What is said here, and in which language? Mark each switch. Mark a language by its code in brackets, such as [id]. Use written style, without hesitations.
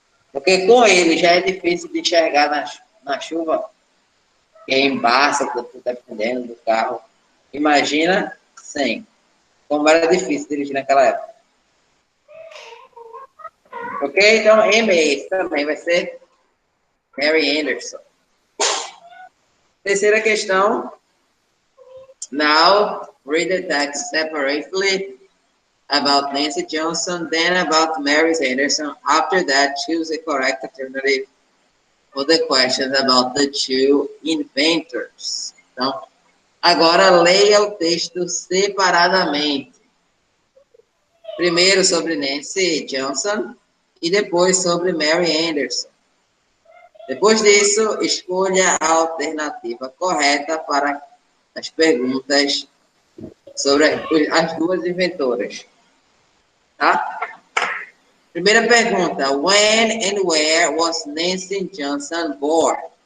[pt] Porque com ele já é difícil de enxergar na chuva, que embaça, dependendo do carro. Imagina sem. Como era difícil dirigir naquela época. Ok? Então, M também vai ser Mary Anderson. Terceira questão. [en] Now, read the text separately about Nancy Johnson, then about Mary Anderson. After that, choose the correct alternative for the questions about the two inventors. [pt] Então, agora leia o texto separadamente. Primeiro sobre Nancy Johnson e depois sobre Mary Anderson. Depois disso, escolha a alternativa correta para as perguntas sobre as duas inventoras. Tá? Primeira pergunta. [en] When and where was Nancy Johnson born?